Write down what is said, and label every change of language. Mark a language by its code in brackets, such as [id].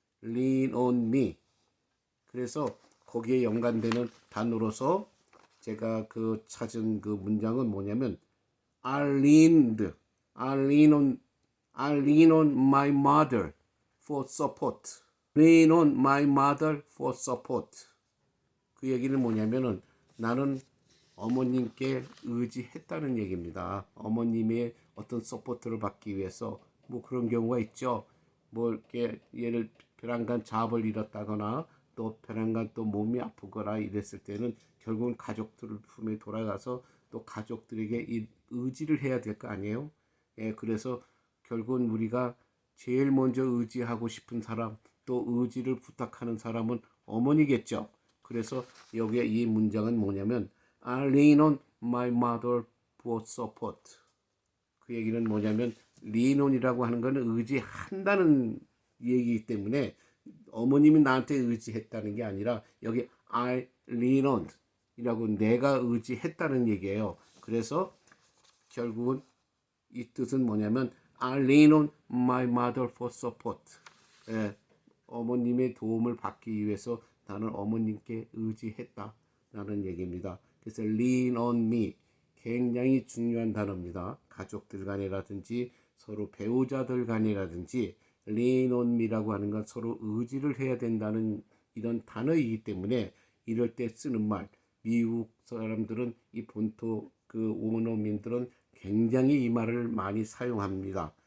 [en] Lean on me. [ko] 그래서 거기에 연관되는 단어로서 제가 그 찾은 그 문장은 뭐냐면 [en] I leaned, I lean on my mother for support. Lean on my mother for support. [ko] 그 얘기는 뭐냐면은 나는 어머님께 의지했다는 얘기입니다. 어머님의 어떤 서포트를 받기 위해서 뭐 그런 경우가 있죠. 뭐 이렇게 예를 벼랑간 잡을 잃었다거나 또 벼랑간 또 몸이 아프거나 이랬을 때는 결국은 가족들 품에 돌아가서 또 가족들에게 이 의지를 해야 될 거 아니에요. 예, 그래서 결국은 우리가 제일 먼저 의지하고 싶은 사람 또 의지를 부탁하는 사람은 어머니겠죠. 그래서 여기에 이 문장은 뭐냐면 [en] I lean on my mother for support. [ko] 그 얘기는 뭐냐면 lean on이라고 하는 것은 의지한다는 얘기이기 때문에 어머님이 나한테 의지했다는 게 아니라 여기 I lean on 이라고 내가 의지했다는 얘기예요. 그래서 결국은 이 뜻은 뭐냐면 [en] I lean on my mother for support. [ko] 예, 어머님의 도움을 받기 위해서 나는 어머님께 의지했다라는 얘기입니다. 그래서 lean on me 굉장히 중요한 단어입니다. 가족들 간이라든지 서로 배우자들 간이라든지 lean on me라고 하는 건 서로 의지를 해야 된다는 이런 단어이기 때문에 이럴 때 쓰는 말 미국 사람들은 이 본토 그 원어민들은 굉장히 이 말을 많이 사용합니다.